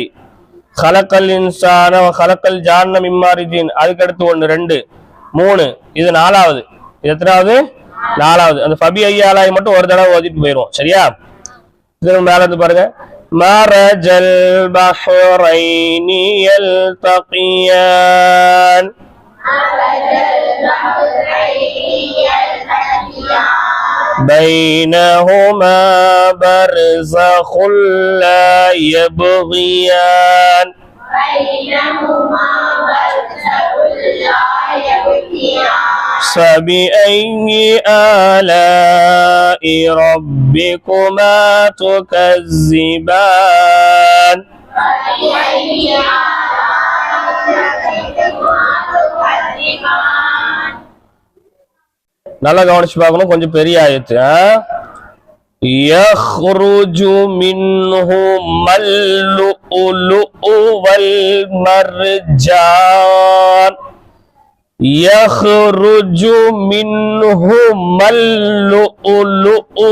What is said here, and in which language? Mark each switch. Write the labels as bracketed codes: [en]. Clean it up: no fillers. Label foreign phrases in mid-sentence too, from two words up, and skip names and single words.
[ar] خلق الإنسان خلق الجان من مارج [ta] அதுக்கு அடுத்து 1 2 3 இது 4வது. இது எத்தனாவது? 4வது. அந்த [ar] فبأي آلاء [ta] மட்டும் ஒரு தடவை ஓதிட்டு போயிடுவோம். சரியா? இது மேல இருந்து பாருங்க. [ar] مرج البحرين يلتقيان بينهما برزخ لا يبغيان فبأي آلاء ربكما تكذبان [ta] நல்லா கவனிச்சு பார்க்கணும், கொஞ்சம் பெரிய ஆயத்து. [ar] يخرج منهما اللؤلؤ والمرجان يخرج منهما اللؤلؤ